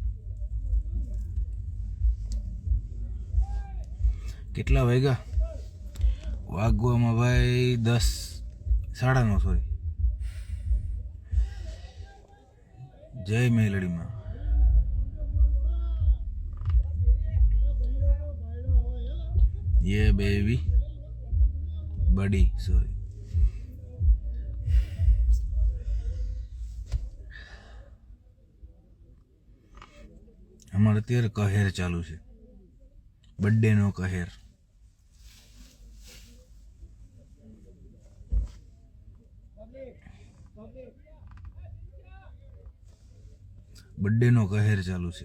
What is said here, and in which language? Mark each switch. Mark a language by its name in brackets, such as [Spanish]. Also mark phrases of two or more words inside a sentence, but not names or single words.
[Gujarati] કેટલા વાગ્યા? વાગવામાં ભાઈ 10 9:30 સોરી. જય મેલડીમાં. [Hindi] ये बेबी बड़ी सॉरी. [Gujarati] અમારે અત્યારે કહેર ચાલુ છે, બર્થડે નો કહેર. બર્થડે નો કહેર ચાલુ છે.